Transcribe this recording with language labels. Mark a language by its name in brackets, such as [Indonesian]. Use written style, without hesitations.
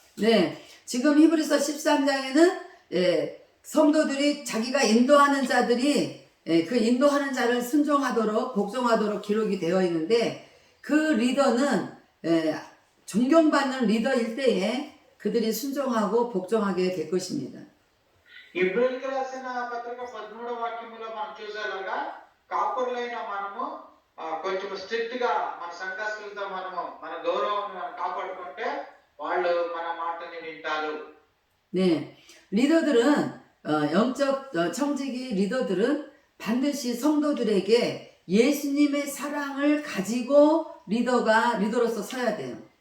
[Korean] 네, 지금 히브리서 13장에는 성도들이 자기가 인도하는 자들이 그 인도하는 자를 순종하도록 복종하도록 기록이 되어 있는데 그 리더는 존경받는 리더일 때에 그들이 순종하고 복종하게 될 것입니다. [Telugu] ఇబ్రిల్కి రాసిన పత్రిక 13వ వాక్యములో మనం చూసేలాగా కాపురులైన మనము కొంచెం స్ట్రిక్ట్ గా మన సంఘస్థులతో మనము మన గౌరవాన్ని మనం కాపాడుకుంటే వాళ్ళు మన మాటని వింటారు. [Korean] 네, 리더들은 영적 청지기 리더들은 반드시 성도들에게 예수님의 사랑을 가지고 리더로서 서야 돼요.